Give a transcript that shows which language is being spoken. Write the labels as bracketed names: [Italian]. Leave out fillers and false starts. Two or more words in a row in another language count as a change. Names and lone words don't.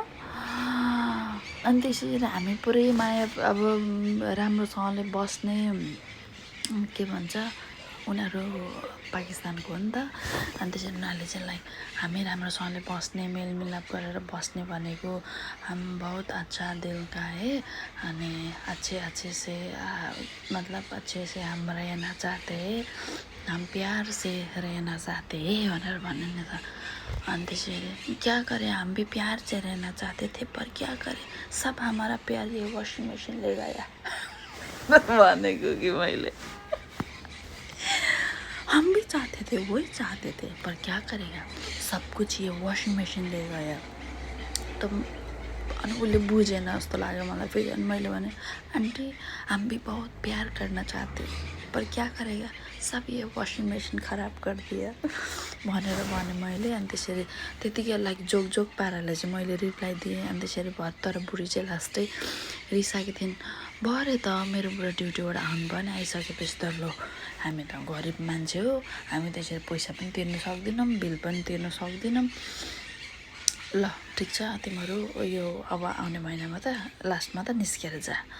[Nepali] अनि त्यसरी हामी पुरै माया अब राम्रोसँगले बस्ने के भन्छ उनीहरू पाकिस्तानको हो नि त। अनि त्यसरी उनीहरूले चाहिँ लाइक हामी राम्रोसँगले बस्ने मेलमिलाप गरेर बस्ने भनेको [Hindi] हम बहुत अच्छा दिल का है अनि अच्छे से मतलब अच्छे से हम रहना चाहते हैं, हम प्यार से रहना चाहते हैं [Nepali] भनेर भन्नु नि त। अनि त्यसरी [Hindi] क्या करें हम भी प्यार से रहना चाहते थे पर क्या करें सब हमारा प्यार ये [English] washing machine [Hindi] ले गया [Nepali] भनेको कि मैले [Hindi] हम भी चाहते थे वही चाहते थे पर क्या करेगा सब कुछ ये [English] washing machine [Hindi] ले गया त। [Nepali] अनि उसले बुझेन जस्तो लाग्यो मलाई फेरि। अनि मैले भने आन्टी [Hindi] हम भी बहुत प्यार करना चाहते पर क्या करेगा सब ये [English] washing machine [Hindi] खराब कर दिया [Nepali] भनेर भने मैले। अनि त्यसरी त्यतिकै लाइक जोक पाराले चाहिँ मैले रिप्लाई दिएँ। अनि त्यसरी भयो। तर बुढी चाहिँ लास्टै रिसाएको थिइन्। भरे त मेरो बुढा ड्युटीबाट आउनु भयो नि, आइसकेपछि त ल हामी त गरिब मान्छे हो, हामी त्यसरी पैसा पनि तिर्न सक्दैनौँ, बिल पनि तिर्न सक्दैनौँ, ल ठिक छ तिमीहरू यो अब आउने महिनामा त लास्टमा त निस्केर जा।